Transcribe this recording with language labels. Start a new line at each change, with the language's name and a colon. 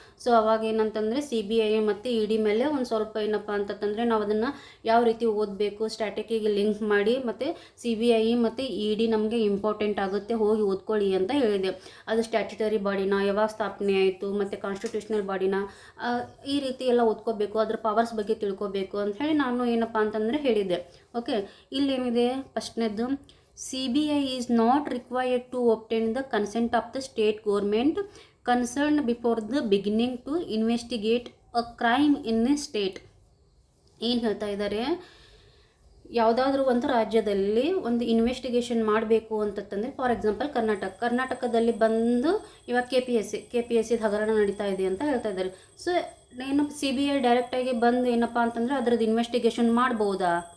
Kannada: So ಅವಾಗ ಏನಂತಂದರೆ CBI ಮತ್ತು ED ಮೇಲೆ ಒಂದು ಸ್ವಲ್ಪ ಏನಪ್ಪ ಅಂತಂದರೆ ನಾವು ಅದನ್ನು ಯಾವ ರೀತಿ ಓದಬೇಕು ಸ್ಟ್ಯಾಟಿಕಿಗೆ ಲಿಂಕ್ ಮಾಡಿ, ಮತ್ತು CBI ಮತ್ತು ED ನಮಗೆ ಇಂಪಾರ್ಟೆಂಟ್ ಆಗುತ್ತೆ, ಹೋಗಿ ಓದ್ಕೊಳ್ಳಿ ಅಂತ ಹೇಳಿದೆ. ಅದು ಸ್ಟ್ಯಾಚ್ಯುಟರಿ ಬಾಡಿನ, ಯಾವಾಗ ಸ್ಥಾಪನೆ ಆಯಿತು, ಮತ್ತು ಕಾನ್ಸ್ಟಿಟ್ಯೂಷನಲ್ ಬಾಡಿನ, ಈ ರೀತಿ ಎಲ್ಲ ಓದ್ಕೋಬೇಕು, ಅದ್ರ ಪವರ್ಸ್ ಬಗ್ಗೆ ತಿಳ್ಕೊಬೇಕು ಅಂತ ಹೇಳಿ ನಾನು ಏನಪ್ಪ ಅಂತಂದರೆ ಹೇಳಿದ್ದೆ. Okay, ಇಲ್ಲೇನಿದೆ ಫಸ್ಟ್ನೇದು,
English: CBI is not required to obtain the consent of the state government concerned before the beginning to investigate a crime in a state.
Kannada: ಏನು ಹೇಳ್ತಾ ಇದ್ದಾರೆ, ಯಾವುದಾದ್ರೂ ಒಂದು ರಾಜ್ಯದಲ್ಲಿ ಒಂದು ಇನ್ವೆಸ್ಟಿಗೇಷನ್ ಮಾಡಬೇಕು ಅಂತಂದರೆ, ಫಾರ್ ಎಕ್ಸಾಂಪಲ್ ಕರ್ನಾಟಕದಲ್ಲಿ ಬಂದು ಇವಾಗ KPSC ಹಗರಣ ನಡೀತಾ ಇದೆ ಅಂತ ಹೇಳ್ತಾ ಇದ್ದಾರೆ. ಸೊ ಏನು CBI ಡೈರೆಕ್ಟಾಗಿ ಬಂದು ಏನಪ್ಪ ಅಂತಂದರೆ ಅದರದ್ದು ಇನ್ವೆಸ್ಟಿಗೇಷನ್ ಮಾಡ್ಬೋದಾ?